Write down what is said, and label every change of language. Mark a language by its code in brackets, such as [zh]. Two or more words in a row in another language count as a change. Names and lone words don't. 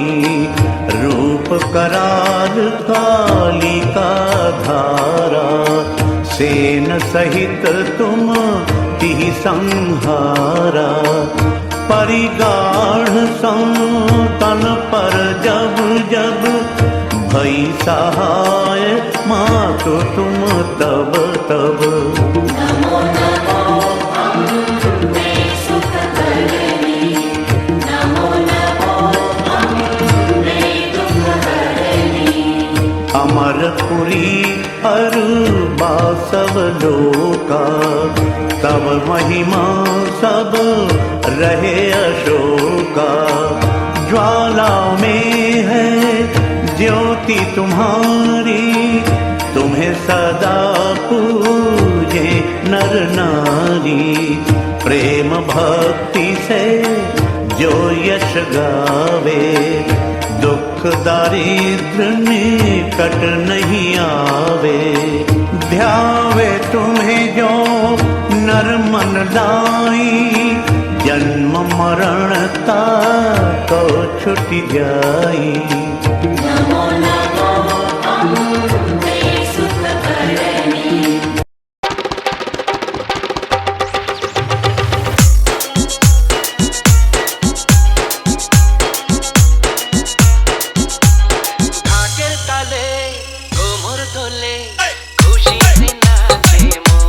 [hi] रूप कराल कालिका धारा, सेन सहित तुम तिहि संहारा। परिगाढ़ संतन पर जब जब, भई सहाय मातु तुम तब तब। नमो नमो अम्बे सुखकरणी, नमो नमो अम्बे दुःखहरणी। अमरपुरी अरुबा सब लोका, तब महिमा सब रहे अशोका। ज्वाला में है ज्योति तुम्हारी, तुम्हें सदा पूजे नर नारी। प्रेम भक्ति से जो यश गावे, दुख दारिद्र निकट नहीं आवे। ध्यावे तुम्हें जो नर मन लाई, जन्म मरण ताको छुट जाई। नमो नमो अम्बे सुखकरणी। [bn] ঢাকের তালে কোমর দোলে, খুশিতে নাচে মন।